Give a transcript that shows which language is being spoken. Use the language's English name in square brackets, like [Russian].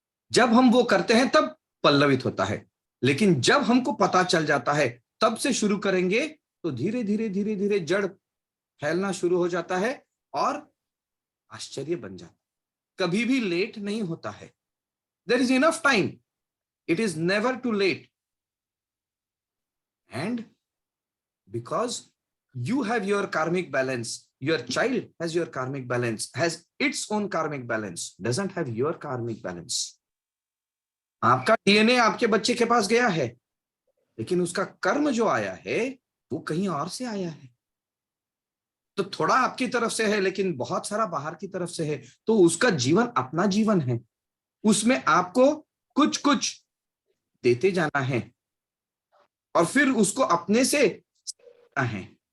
[Hindi] जब हम वो करते हैं तब पल्लवित होता है, लेकिन जब हमको पता चल जाता है तब से शुरू करेंगे तो धीरे धीरे धीरे धीरे जड़ फैलना शुरू हो जाता है और आश्चर्य बन जाता है। कभी भी लेट नहीं होता है। [English] There is enough time, it is never too late. And because you have your karmic balance, your child has your karmic balance, has its own karmic balance, doesn't have your karmic balance. [Hindi] आपका DNA आपके बच्चे के पास गया है, लेकिन उसका कर्म जो आया है वो कहीं और से आया है। तो थोड़ा आपकी तरफ से है लेकिन बहुत सारा बाहर की तरफ से है। तो उसका जीवन अपना जीवन है, उसमें आपको कुछ कुछ देते जाना है और फिर उसको अपने से सीखना है।